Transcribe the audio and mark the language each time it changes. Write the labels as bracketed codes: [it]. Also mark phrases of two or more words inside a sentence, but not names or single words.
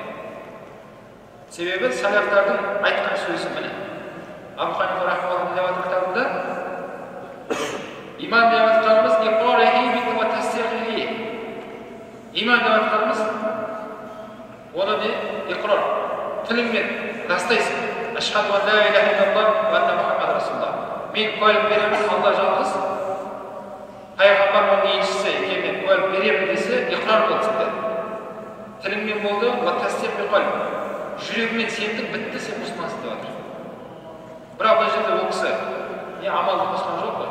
[kk] Себебі салафтардың айтқан сөзі міне. Абу Ханифа рахмаллаху деп жатыр кітабында, иман деп жатқанымыз иман деп жатқанымыз оны не? Иқрар, тіліңмен растайсың. [ar] أشهد أن لا إله إلا الله وأن محمد رسول الله. [kk] Мен куәлік беремін, Алла жалғыз, пайғамбар оның елшісі екенін куәлік беремін десе, иқрар болсын деді. Тіліңмен болды, [ar] وتصديق بالقلب. [kk] Жүрегімен сендің, бітті, сен мұсылмансың деп жатыр. Бірақ бұл жерде ол кісі амалды қосқан жоқ қой.